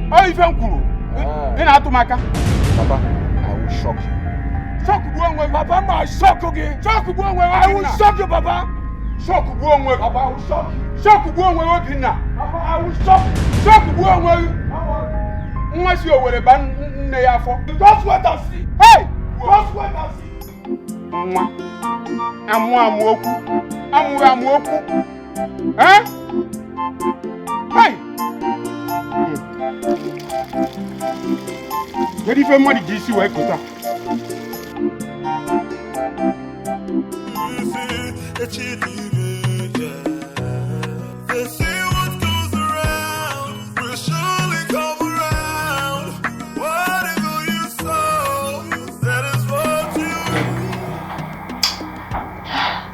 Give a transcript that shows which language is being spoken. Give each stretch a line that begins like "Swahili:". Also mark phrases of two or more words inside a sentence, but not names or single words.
English: Papa, I will shock you. Shock you, Papa, I shock you. Shock you, I will shock you, Papa. Shock you, Papa, I will shock you. Shock you, Papa, I will shock you. Shock you, unless you are a ban.
Igbo: nne ya afọ.
English: Just wait and see. Hey! Just wait and see.
Igbo: Nwa. Amụ okwu. Amụ okwu. Eh? Hey! Kedu ife mmadụ ji isi wee kụta?
English: They say what goes around will surely come around. Whatever you sow, that is what you reap.